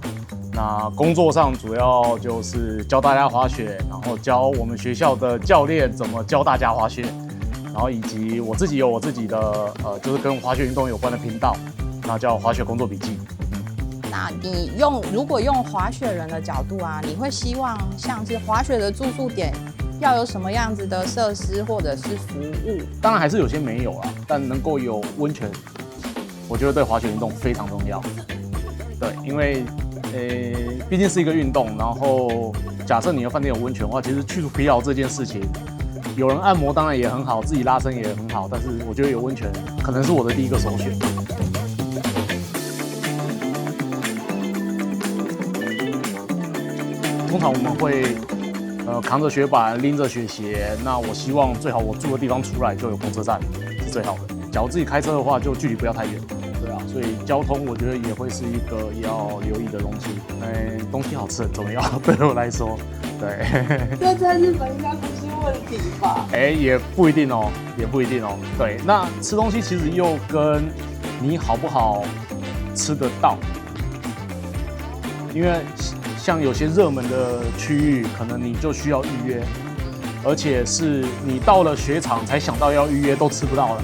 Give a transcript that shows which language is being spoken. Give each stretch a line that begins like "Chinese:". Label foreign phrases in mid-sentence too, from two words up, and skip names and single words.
Chinese: 那工作上主要就是教大家滑雪，然後教我們學校的教練怎麼教大家滑雪，然後以及我自己有我自己的就是跟滑雪運動有關的頻道，那叫滑雪工作筆記。那你如果用滑雪人的角度啊，你會希望像是滑雪的住宿點要有什麼樣子的設施或者是服務？當然還是有些沒有啦，但能夠有溫泉，我覺得對滑雪運動非常重要。對，因為畢竟是一個運動，然後假設你的飯店有溫泉的話，其實去除疲勞這件事情，有人按摩當然也很好，自己拉伸也很好，但是我覺得有溫泉可能是我的第一个首選。通常我們會扛着雪板，拎着雪鞋。那我希望最好我住的地方出來就有公車站，是最好的。假如自己開車的話，就距離不要太遠。對啊，所以交通我覺得也會是一個要留意的東西。東西好吃很重要，對我來說。對。這在日本應該不是問題吧？也不一定哦，也不一定哦。對，那吃東西其實又跟你好不好吃得到，因為像有些熱門的區域，可能你就需要預約，而且是你到了雪場才想到要預約，都吃不到了。